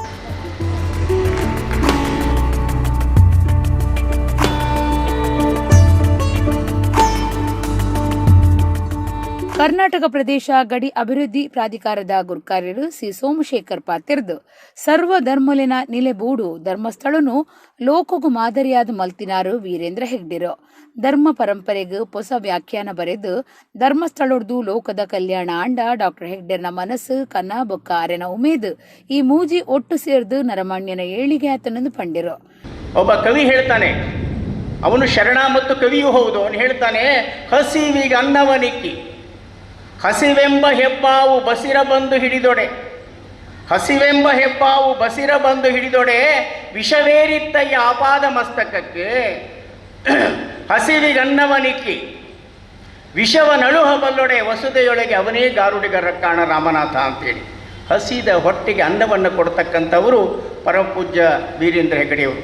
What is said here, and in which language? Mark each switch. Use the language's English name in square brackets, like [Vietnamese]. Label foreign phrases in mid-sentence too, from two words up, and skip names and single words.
[Tulu] ಕರ್ನಾಟಕ ಪ್ರದೇಶ ಗಡಿ ಅಭಿವೃದ್ಧಿ ಪ್ರಾಧಿಕಾರದ ಗುರ್ಕಾರ್ಯರು ಸಿ ಸೋಮಶೇಖರ್ ಪಾತಿರ್ದು ಸರ್ವ ಧರ್ಮಲಿನ ನಿಲೆಬೂಡು ಧರ್ಮಸ್ಥಳನು ಲೋಕಗು ಮಾದರಿಯಾದ ಮಲ್ತಿನಾರು ವೀರೇಂದ್ರ ಹೆಗ್ಡೇರು. ಧರ್ಮ ಪರಂಪರೆಗೆ ಹೊಸ ವ್ಯಾಖ್ಯಾನ ಬರೆದು ಧರ್ಮಸ್ಥಳದ್ದು ಲೋಕದ ಕಲ್ಯಾಣ ಆಂಡ ಡಾಕ್ಟರ್ ಹೆಗ್ಡೇರ್ನ ಮನಸ್ಸು ಕನ್ನ ಬೊಕ್ಕ ಅರೆನ ಉಮೇದು ಈ ಮೂಜಿ ಒಟ್ಟು ಸೇರ್ದು ನರಮಾಣ್ಯನ ಏಳಿಗೆ ಆತನನ್ನು ಪಂಡಿರು. [Kannada] ಒಬ್ಬ ಕವಿ ಹೇಳ್ತಾನೆ, ಅವನು ಶರಣ ಮತ್ತು ಕವಿಯೂ ಹೌದು. ಅವನು ಹೇಳ್ತಾನೆ, ಹಸಿವಿಗೆ ಅನ್ನವನಿಕ್ಕಿ ಹಸಿವೆಂಬ ಹೆಬ್ಬಾವು ಬಸಿರ ಬಂದು ಹಿಡಿದೊಡೆ ಹಸಿವೆಂಬ ಹೆಬ್ಬಾವು ಬಸಿರ ಬಂದು ಹಿಡಿದೊಡೆ ವಿಷವೇರಿತ್ತಯ್ಯ ಆಪಾದ ಮಸ್ತಕಕ್ಕೆ ಹಸಿವಿಗನ್ನವನಿಕ್ಕಿ ವಿಷವನಳುಹಬಲ್ಲೊಡೆ ವಸುದೆಯೊಳಗೆ ಅವನೇ ಗಾರುಡಿಗರ ಕಾಣ ರಾಮನಾಥ ಅಂತೇಳಿ ಹಸಿದ ಹೊಟ್ಟೆಗೆ ಅನ್ನವನ್ನು ಕೊಡ್ತಕ್ಕಂಥವರು ಪರಮಪೂಜ್ಯ ವೀರೇಂದ್ರ ಹೆಗ್ಗಡೆಯವರು.